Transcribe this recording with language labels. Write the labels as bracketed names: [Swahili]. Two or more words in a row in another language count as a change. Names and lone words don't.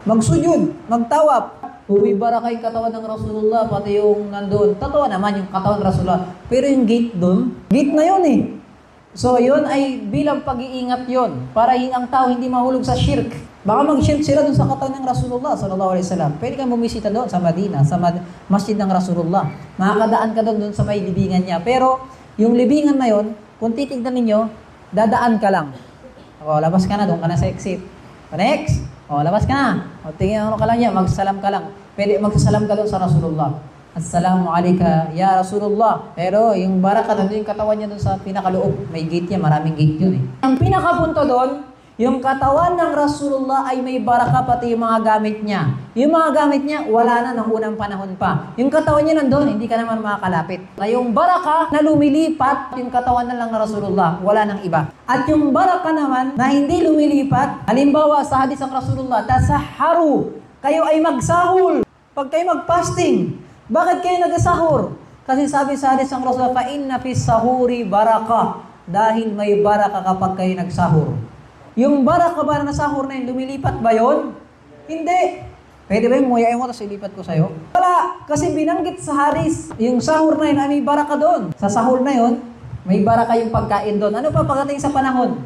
[Filipino] Magsujud, magtawap. Baraka yung katawan ng Rasulullah, pati yung nandun. Totoo naman yung katawan ng Rasulullah. Pero yung gate doon, gate na yun So yun ay bilang pag-iingat yun. Para ang tao hindi mahulog sa shirk. Baka mag-shirk sila dun sa katawan ng [Arabic] رسول الله صلى الله عليه وسلم. [Filipino] Pwede kang bumisita doon sa Madina, sa masjid ng Rasulullah. Makakadaan ka doon sa may libingan niya. Pero yung libingan na yun, kung titignan ninyo, dadaan ka lang. O, labas ka na, doon ka na sa exit. Next! O, labas ka na. O, tingin ka lang niya, magsalam ka lang. Pwede magsasalam ka doon sa Rasulullah. [Arabic] السلام عليك يا رسول الله. [Filipino] Pero yung baraka doon, yung katawan niya doon sa pinakaloob. May gate niya, maraming gate yun Ang pinakapunto doon, yung katawan ng Rasulullah ay may baraka pati yung mga gamit niya. Yung mga gamit niya, wala na ng unang panahon pa. Yung katawan niya nandun, hindi ka naman makakalapit. Yung baraka na lumilipat, yung katawan na lang ng Rasulullah, wala nang iba. At yung baraka naman na hindi lumilipat, halimbawa sa hadis ng Rasulullah, tasahharu, kayo ay magsahur. Pag kayo mag-fasting, bakit kayo nagsahur? Kasi sabi sa hadis ng Rasulullah, [Arabic] فإن في السحور بركة, [Filipino] dahil may baraka kapag kayo nagsahur. Yung baraka ba na sahur na yun, lumilipat ba yun? Hindi. Pwede ba yung muyain mo tapos ilipat ko sa'yo? Wala. Kasi binanggit sa hadis, yung sahur na yun ay may baraka doon. Sa sahur na yun, may baraka yung pagkain doon. Ano pa pagdating sa panahon?